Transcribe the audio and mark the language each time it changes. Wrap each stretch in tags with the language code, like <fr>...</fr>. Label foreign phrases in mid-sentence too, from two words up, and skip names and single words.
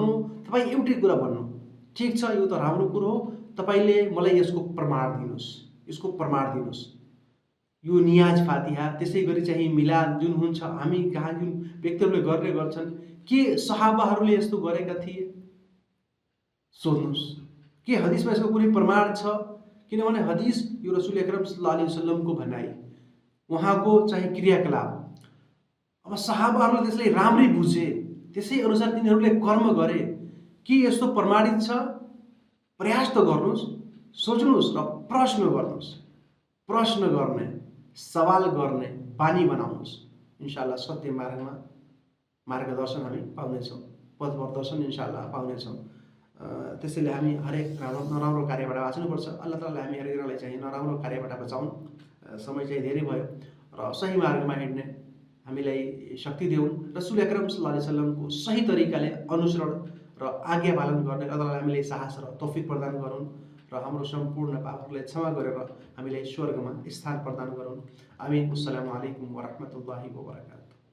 <ne>तपाईँ एउटै कुरा भन्नु, ठिक छ, यो त राम्रो कुरो हो, तपाईले मलाई यसको प्रमाण दिनुहोस्, यसको प्रमाण दिनुहोस्। यो नियाज फातिहा, त्यसै गरी चाहिँ मिलाद जुन हुन्छ, हामी कहाँ जुन व्यक्तिहरूले गर्ने गर्छन्, के सहाबाहरूले यस्तो गरेका थिए? सोध्नुहोस्, के हदिसमा यसको कुनै प्रमाण छ? किनभने हदिस यो रसुल अकरम</ne> <ar>صلى الله عليه وسلم</ar> <ne>भनाइ, उहाँको चाहिँ क्रियाकलाप। अब सहाबाहरूले त्यसलाई राम्रै बुझे, त्यसै अनुसार तिनीहरूले कर्म गरे। के यस्तो प्रमाणित छ? प्रयास त गर्नुहोस्, सोच्नुहोस् र प्रश्न गर्नुहोस्। प्रश्न गर्ने, सवाल गर्ने बानी बनाउनुहोस्। इन्शाअल्लाह सत्य मार्गमा मार्गदर्शन हामी पाउनेछौँ, पथ प्रदर्शन इन्शाअल्लाह पाउनेछौँ। त्यसैले हामी हरेक नराम्रो कार्यबाट बाँच्नुपर्छ। अल्लाह तालाले हामी हरेकलाई चाहिँ नराम्रो कार्यबाट बचाउन्। समय चाहिँ धेरै भयो र सही मार्गमा हिँड्ने हामीलाई शक्ति देऊन्। रसुल अकरम</ne> <ar>صلى الله عليه وسلم</ar> <ne>सही तरिकाले अनुसरण र आज्ञा पालन गर्ने अल्लाह तालाले हामीलाई साहस र तौफिक प्रदान गरून् र हाम्रो सम्पूर्ण पापहरूलाई क्षमा गरेर हामीलाई स्वर्गमा स्थान प्रदान गरून्। आमीन।</ne> <ar>السلام عليكم ورحمة الله وبركاته.</ar>